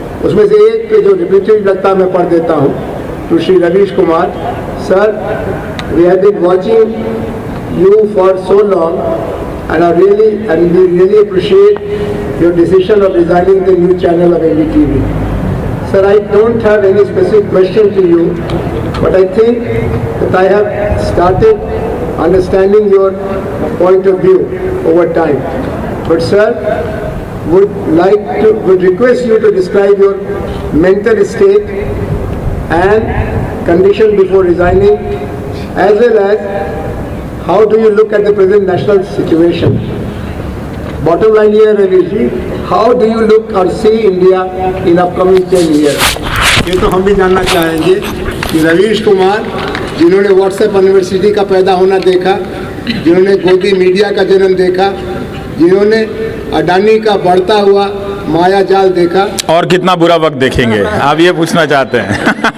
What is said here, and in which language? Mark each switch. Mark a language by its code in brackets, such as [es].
[hi] उसमें से एक जो रिपीटेड लगता मैं पढ़ देता हूँ, [en] To Shri Ravish Kumar sir, we have been watching you for so long and we really appreciate your decision of resigning the new channel of NDTV. Sir, I don't have any specific question to you, but I think that I have started understanding your point of view over time. But sir, would request you to describe your mental state and condition before resigning, as well as how do you look at the present national situation? Bottom line here, Ravish ji, how do you look or see India in upcoming 10 years? [hi] ये तो हम भी जानना चाहेंगे कि रवीश कुमार, जिन्होंने WhatsApp university का पैदा होना देखा, जिन्होंने गोदी मीडिया का जन्म देखा, जिन्होंने अडानी का बढ़ता हुआ माया जाल देखा, और कितना बुरा वक्त देखेंगे, आप ये पूछना चाहते हैं।